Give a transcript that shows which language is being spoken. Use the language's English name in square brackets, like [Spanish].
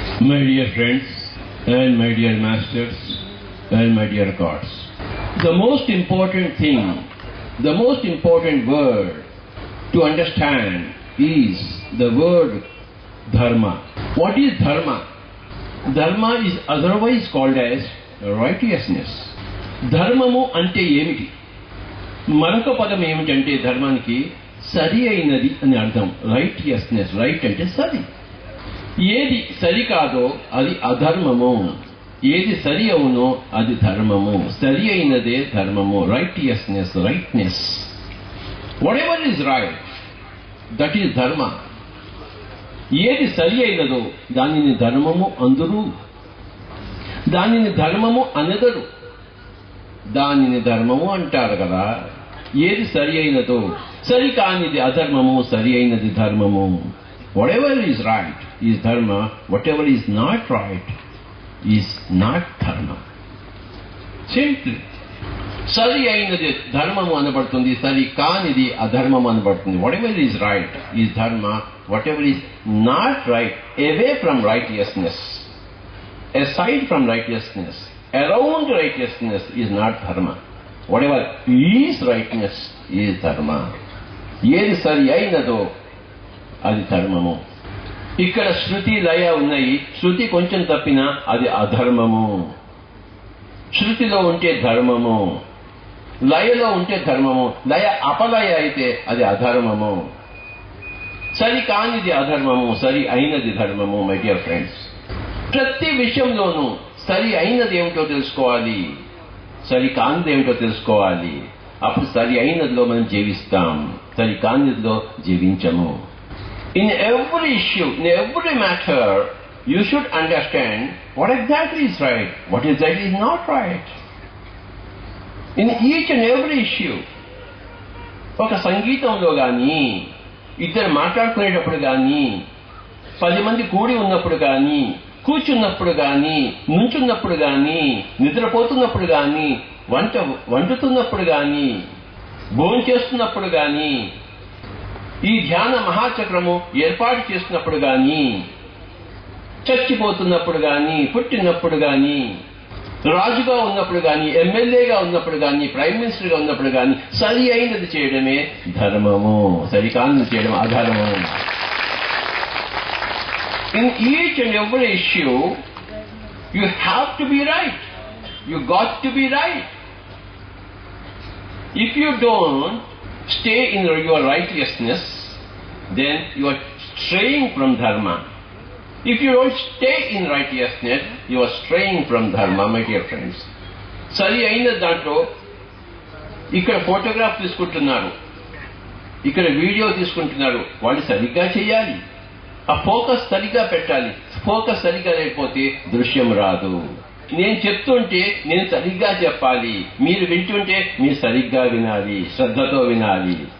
[English] My dear friends and my dear masters and my dear gods, the most important thing, the most important word to understand is the word dharma. What is dharma? Dharma is otherwise called as righteousness. [Telugu] ధర్మము అంటే ఏమిటి? మరొక పదం ఏమిటంటే ధర్మానికి సరి అయినది అని అర్థం. రైటియస్నెస్. రైట్ అంటే సరి. ఏది సరి కాదో అది అధర్మము, ఏది సరి అవునో అది ధర్మము. సరి అయినదే ధర్మము. Righteousness, righteousness. [English] Whatever is right, that is dharma. [Telugu] ఏది సరి అయినదో దానిని ధర్మము అందురు, దానిని ధర్మము అనెదరు. దానిని ధర్మము అంటారు కదా. ఏది సరి అయినదో, సరి కానిది అధర్మము, సరి అయినది ధర్మము. [English] Whatever is right is dharma, whatever is not right is not dharma. Simply. [Telugu] సరి అయినది ధర్మము అనబడుతుంది, సరి కానిది అధర్మము అనబడుతుంది. Whatever is right is dharma, whatever is not right, away from righteousness, aside from righteousness, around righteousness is not dharma. Whatever is rightness is dharma. ఏది సరి అయినదో అది ధర్మము. ఇక్కడ శృతి లయ ఉన్నాయి. శృతి కొంచెం తప్పినా అది అధర్మము. శృతిలో ఉంటే ధర్మము, లయలో ఉంటే ధర్మము. లయ అపలయ అయితే అది అధర్మము. సరి కానిది అధర్మము, సరి అయినది ధర్మము. [English] my dear friends, [Telugu] ప్రతి విషయంలోనూ సరి అయినది ఏమిటో తెలుసుకోవాలి, సరి కానిది ఏమిటో తెలుసుకోవాలి. అప్పుడు సరి అయినదిలో మనం జీవిస్తాం, సరి కానిదిలో జీవించము. [English] In every issue, in every matter, you should understand what exactly is right, what exactly is not right. In each and every issue. [Telugu] ఒక సంగీతంలో కానీ, ఇద్దరు మాట్లాడుకునేటప్పుడు కానీ, 10 మంది కూడి ఉన్నప్పుడు కానీ, కూర్చున్నప్పుడు కానీ, నుంచున్నప్పుడు కానీ, నిద్రపోతున్నప్పుడు కానీ, వండుతున్నప్పుడు కానీ, భోంచేస్తున్నప్పుడు కానీ, ఈ ధ్యాన మహాచక్రము ఏర్పాటు చేసినప్పుడు కానీ, చచ్చిపోతున్నప్పుడు కానీ, పుట్టినప్పుడు కానీ, రాజుగా ఉన్నప్పుడు కానీ, ఎమ్మెల్యేగా ఉన్నప్పుడు కానీ, ప్రైమ్ మినిస్టర్గా ఉన్నప్పుడు కానీ, సరి అయినది చేయడమే ధర్మము, సరికానిది చేయడం అధర్మము. [English] In each and every issue, you have to be right. You got to be right. If you don't stay in your righteousness, then you are straying from dharma. If you don't stay in righteousness, you are straying from dharma, my dear friends. [Telugu] సరి అయిన దాంట్లో ఇక్కడ photograph తీసుకుంటున్నారు, ఇక్కడ video తీసుకుంటున్నారు. వాళ్ళు సరిగ్గా చేయాలి, ఆ ఫోకస్ సరిగ్గా పెట్టాలి. ఫోకస్ సరిగ్గా లేకపోతే దృశ్యం రాదు. నేను చెప్తుంటే నేను సరిగ్గా చెప్పాలి, మీరు వింటుంటే మీరు సరిగ్గా వినాలి, శ్రద్ధతో వినాలి.